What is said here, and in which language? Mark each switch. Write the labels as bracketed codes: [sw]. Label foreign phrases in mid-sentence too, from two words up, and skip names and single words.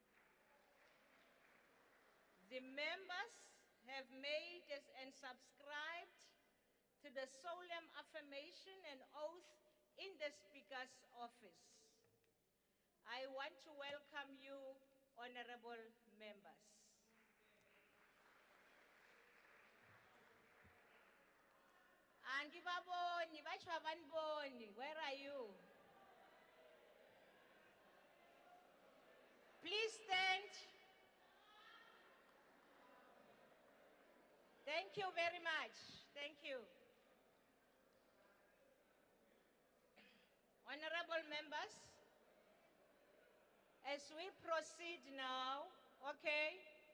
[en] The members have made and subscribed to the solemn affirmation and oath in the Speaker's office. I want to welcome you, honorable members. [zu] Angibaboni, basho abaniboni, [en] where are you? Please stand. Thank you very much. Thank you. Honorable members, as we proceed now, okay?